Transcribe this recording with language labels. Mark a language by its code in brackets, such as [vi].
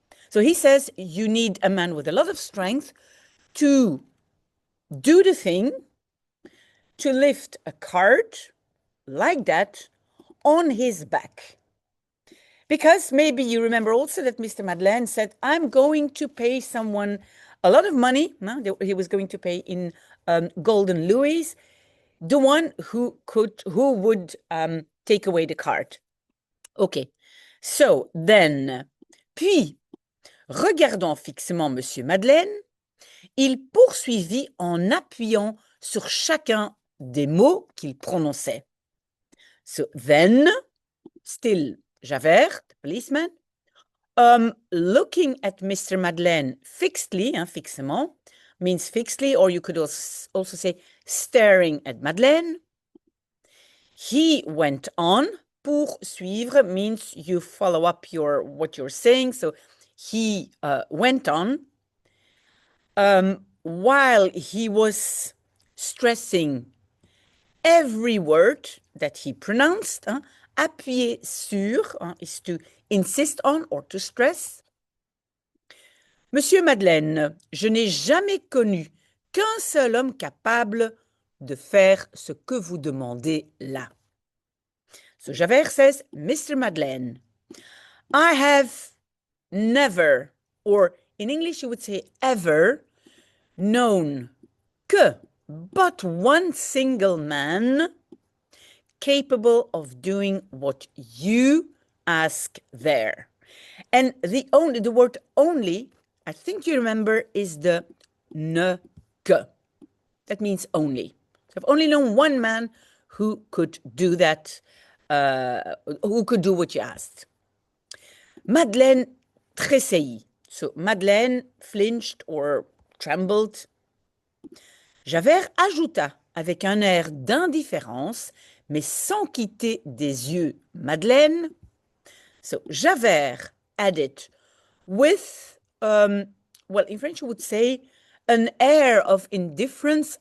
[en] So he says you need a man with a lot of strength to do the thing, to lift a cart like that on his back. Because maybe you remember also that Mr. Madeleine said, I'm going to pay someone a lot of money. He was going to pay in golden louis, the one who would take away the cart. Okay. So then, [fr] puis, regardant fixement Monsieur Madeleine, il poursuivit en appuyant sur chacun des mots qu'il prononçait. [en] So then, still Javert, the policeman, looking at Mr. Madeleine fixedly, [fr] fixement, [en] means fixedly, or you could also say staring at Madeleine. He went on. [fr] Poursuivre [en] means you follow up what you're saying. So he went on while he was stressing every word that he pronounced. [fr] Appuyer sur [en] is to insist on or to stress. [fr] Monsieur Madeleine, je n'ai jamais connu qu'un seul homme capable de faire ce que vous demandez là. [en] So Javert says, Mr. Madeleine, I have never, or in English you would say ever, known [fr] que [en] but one single man capable of doing what you ask there. And the word only, I think you remember, is the [fr] ne que. [en] That means only. So I've only known one man who could do that, who could do what you asked. [fr] Madeleine tressaillit. [en] So Madeleine flinched or trembled. [fr] Javert ajouta avec un air d'indifférence, mais sans quitter des yeux Madeleine. [en] So Javert added with, in French you would say an air of indifference.